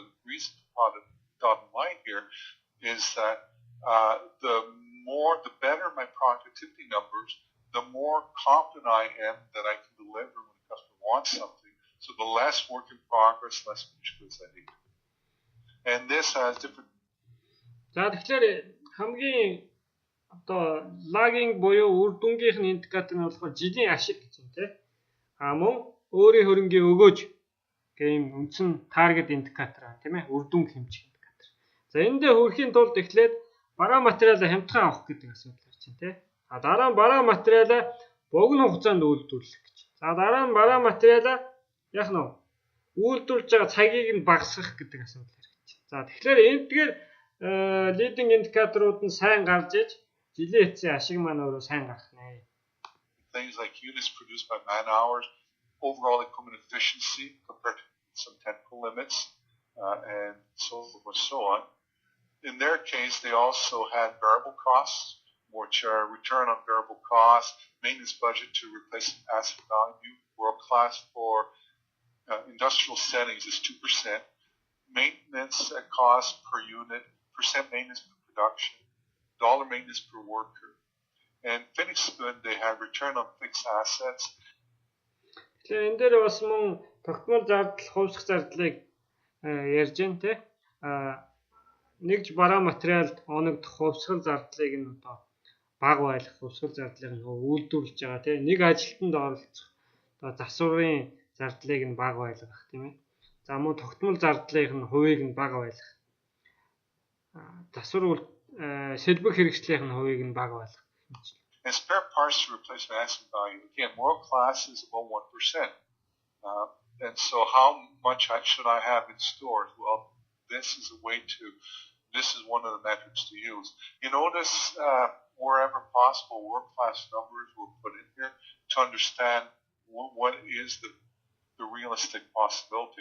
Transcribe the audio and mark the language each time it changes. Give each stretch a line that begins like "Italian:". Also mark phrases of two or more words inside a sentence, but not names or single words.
English: The reason for the dotted line here is that the better my productivity numbers, the more confident I am that I can deliver when the customer wants something. So the less work in progress, less finished goods I need. And this has different.
Mongolian: За тэгэхээр хамгийн одоо лагинг буюу үр дүнгийнх нь индикатор нь болохоор жилийн ашиг гэж юм тий. Мөн өөрийн хөрөнгийн өгөөж гэм үндсэн таргет индикатор аа тийм ээ, үр дүнг хэмжих индикатор. За эндээ хүрэхийн тулд эхлээд бараа материалаа хямдхан авах гэдэг асуудал гарч байна тий. Дараа нь бараа материалаа богино хугацаанд үйлдвэрлэх гэж. За дараа нь бараа материалаа яг нь үйлдвэрлэж байгаа цагийг нь багасгах гэдэг асуудал гарч байна. За тэгэхээр эндгээр leading индикаторууд нь сайн гарч иж жилийн эцсийн ашиг маань өөрөө сайн гарах нэ.
English: Things like units produced by man hours, overall equipment efficiency compared to some technical limits, and so on. In their case, they also had variable costs, which are return on variable costs, maintenance budget to replace asset value. World class for industrial settings is 2%. Maintenance cost per unit, percent maintenance per production, dollar maintenance per worker. And finished good, they have return on fixed assets.
Mongolian: Тэгэхээр энэ дээр бас мөн тогтмол зардал, хувьсах зардлыг ярьж байна те. Нэгж бараа материалд оногдох хувьсгал зардлыг нь одоо бага байлгах, хувьсгал зардлыг нь үйлдвэрлэж байгаа те. Нэг ажилтнанд оролцох одоо засварын зардлыг нь бага байлгах тийм ээ. За мөн тогтмол зардлын нь хувийг нь бага байлгах. Засвар сэлбэг хэрэгслийн нь хувийг нь бага байлгах.
English: And spare parts to replace asset value. Again, world class is about 1%. And so how much should I have in stores? Well, this is one of the metrics to use. You notice wherever possible, world class numbers were put in here to understand what is the realistic possibility.